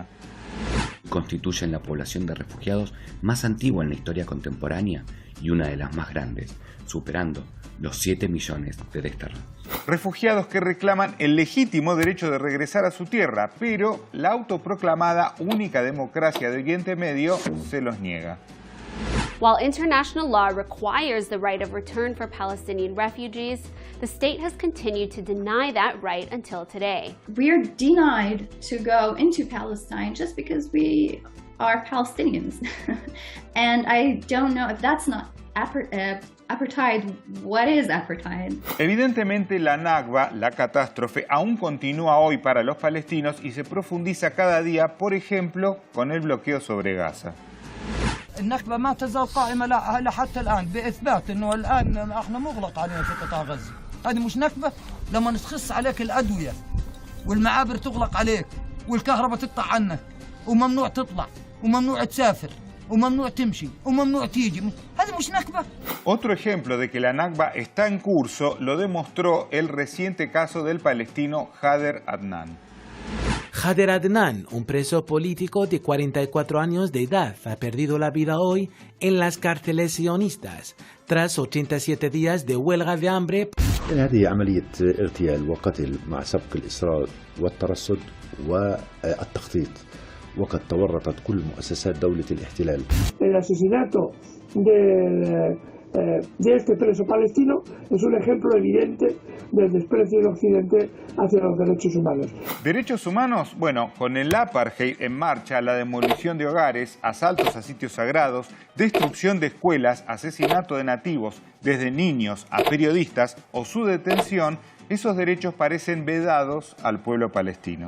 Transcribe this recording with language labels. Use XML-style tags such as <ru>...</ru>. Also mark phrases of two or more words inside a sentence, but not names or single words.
<es>Constituyen la población de refugiados más antigua en la historia contemporánea y una de las más grandes, superando los 7 millones de desterrados. Refugiados que reclaman el legítimo derecho de regresar a su tierra, pero la autoproclamada única democracia de Oriente Medio se los niega.</es> <en>While international law requires the right of return for Palestinian refugees, the state has continued to deny that right until today. We're denied to go into Palestine just because we are Palestinians. And I don't know if that's not apartheid. What is apartheid?</en> <es>Evidentemente la Nakba, la catástrofe, aún continúa hoy para los palestinos y se profundiza cada día, por ejemplo, con el bloqueo sobre Gaza.</es> <ar>النكبة ما تزال قائمة حتى الآن بإثبات إنه الآن إحنا مغلق علينا في قطاع غزة. هذه مش نكبة لما تخص عليك الأدوية والمعابر تغلق عليك والكهرباء تقطع عنك وممنوع تطلع وممنوع تسافر وممنوع تمشي وممنوع تيجي. هذه مش نكبة.</ar> <es>Otro ejemplo de que la Nakba está en curso lo demostró el reciente caso del palestino Khader Adnan. Khader Adnan, un preso político de 44 años de edad, ha perdido la vida hoy en las cárceles sionistas, tras 87 días de huelga de hambre.</es> <ar>هذه عملية اغتيال وقتل مع سبق الإصرار والترصد والتخطيط وقد تورطت كل مؤسسات دولة الاحتلال.</ar> <es>El asesinato de este preso palestino es un ejemplo evidente del desprecio de Occidente hacia los derechos humanos. ¿Derechos humanos? Bueno, con el apartheid en marcha, la demolición de hogares, asaltos a sitios sagrados, destrucción de escuelas, asesinato de nativos, desde niños a periodistas o su detención, esos derechos parecen vedados al pueblo palestino.</es>